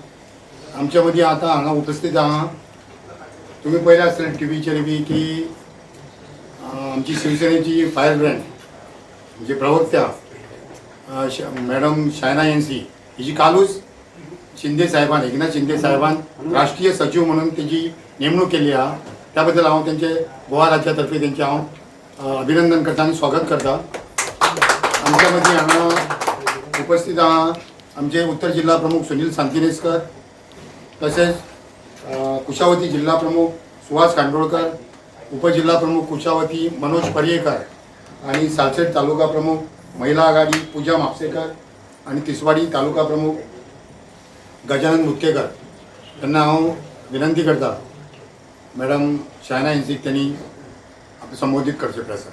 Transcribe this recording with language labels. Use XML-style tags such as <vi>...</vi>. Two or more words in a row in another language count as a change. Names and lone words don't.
<kok>आमच्या मदीं आतां हांगा उपस्थित आहा तुम्ही पळयला आसतलें टीव्हीचेर बी की आमची शिवसेनेची</kok> <en>fire brand</en> <kok>म्हणजे प्रवक्त्या मॅडम शायना एनसी हिची कालूच शिंदे साहेबान एकनाथ शिंदे साहेबान राष्ट्रीय सचिव म्हणून तेची नेमणूक केली आहा. त्या बद्दल हांव तेंचे गोवा राज्यातर्फे तेंचे हांव अभिनंदन करता आणि स्वागत करता. आमच्या मदीं हांगा उपस्थित आहा आमचे उत्तर जिल्हा प्रमुख सुनील सांतिनेस्कर, तसेच कुशावती जिल्हा प्रमुख सुहास खांडोळकर, उपजिल्हा प्रमुख कुशावती मनोज पर्येकर आणि सालसेट तालुका प्रमुख महिला आघाडी पूजा म्हापसेकर आणि तिसवाडी तालुका प्रमुख गजानन मुतकेकर त्यांना हांव विनंती करता मॅडम शायना एनसीक त्यांनी आपलं संबोधित करचे प्रसा.</kok>